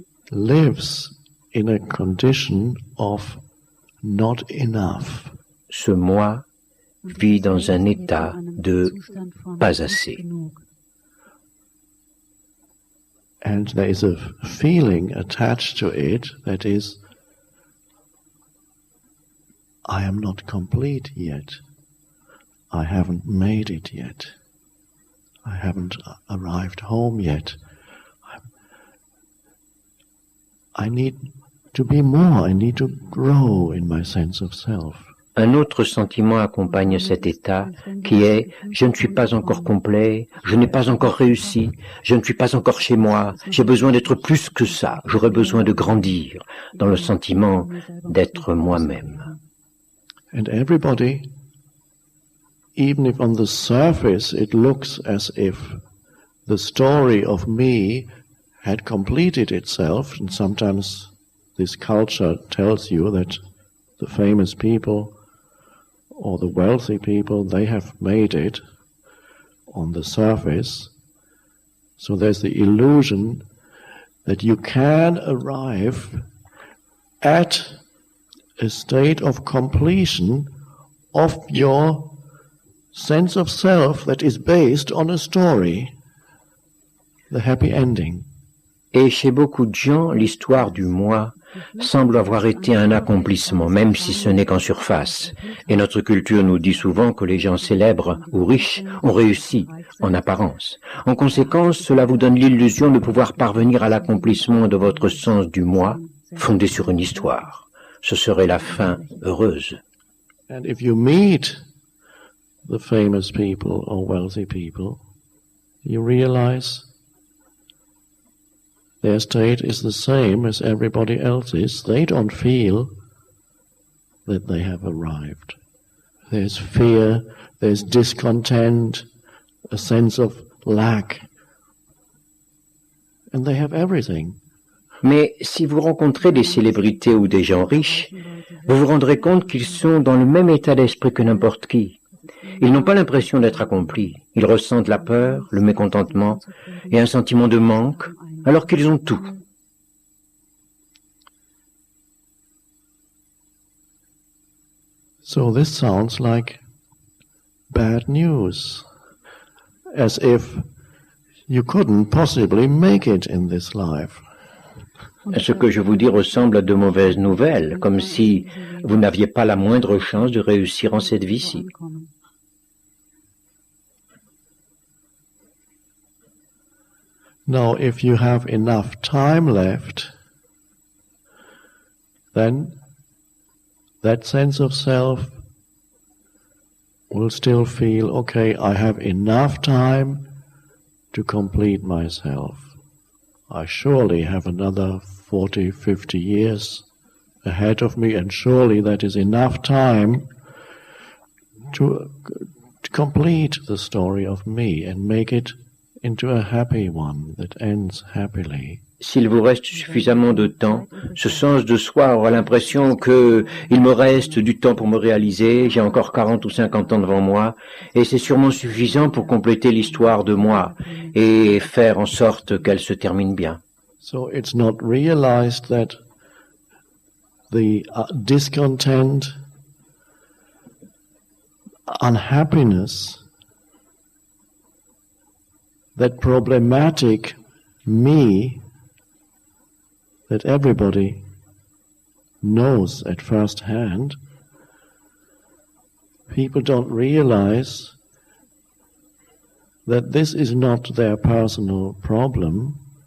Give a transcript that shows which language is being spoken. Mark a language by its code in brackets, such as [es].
[en] lives in a condition of not enough. [fr] Ce moi vit dans un état de pas assez. [en] And there is a feeling attached to it that is, I am not complete yet. I haven't made it yet. I haven't arrived home yet. I need to be more. I need to grow in my sense of self. [fr] Un autre sentiment accompagne cet état qui est « je ne suis pas encore complet, je n'ai pas encore réussi, je ne suis pas encore chez moi, j'ai besoin d'être plus que ça, j'aurais besoin de grandir » dans le sentiment d'être moi-même. [en] And everybody, even if on the surface it looks as if the story of me had completed itself, and sometimes this culture tells you that the famous people or the wealthy people, they have made it on the surface. So there's the illusion that you can arrive at a state of completion of your sense of self that is based on a story, the happy ending. [fr] Et chez beaucoup de gens, l'histoire du moi semble avoir été un accomplissement, même si ce n'est qu'en surface. Et notre culture nous dit souvent que les gens célèbres ou riches ont réussi, en apparence. En conséquence, cela vous donne l'illusion de pouvoir parvenir à l'accomplissement de votre sens du moi, fondé sur une histoire. Ce serait la fin heureuse. [en] And if you meet the famous people or wealthy people, you realize their state is the same as everybody else's. They don't feel that they have arrived. There's fear, there's discontent, a sense of lack, and they have everything. [fr] Mais si vous rencontrez des célébrités ou des gens riches, vous vous rendrez compte qu'ils sont dans le même état d'esprit que n'importe qui. Ils n'ont pas l'impression d'être accomplis. Ils ressentent la peur, le mécontentement et un sentiment de manque, alors qu'ils ont tout. [en] So this sounds like bad news, as if you couldn't possibly make it in this life. [fr] Ce que je vous dis ressemble à de mauvaises nouvelles, comme si vous n'aviez pas la moindre chance de réussir en cette vie-ci. [en] Now, if you have enough time left, then that sense of self will still feel, okay, I have enough time to complete myself. I surely have another 40, 50 years ahead of me, and surely that is enough time to complete the story of me and make it into a happy one that ends happily. [fr] S'il vous reste suffisamment de temps, ce sens de soi aura l'impression que il me reste du temps pour me réaliser, j'ai encore 40 ou 50 ans devant moi, et c'est sûrement suffisant pour compléter l'histoire de moi et faire en sorte qu'elle se termine bien. [en] So it's not realized that the discontent, unhappiness, that problematic me that everybody knows at first hand, people don't realize that this is not their personal problem,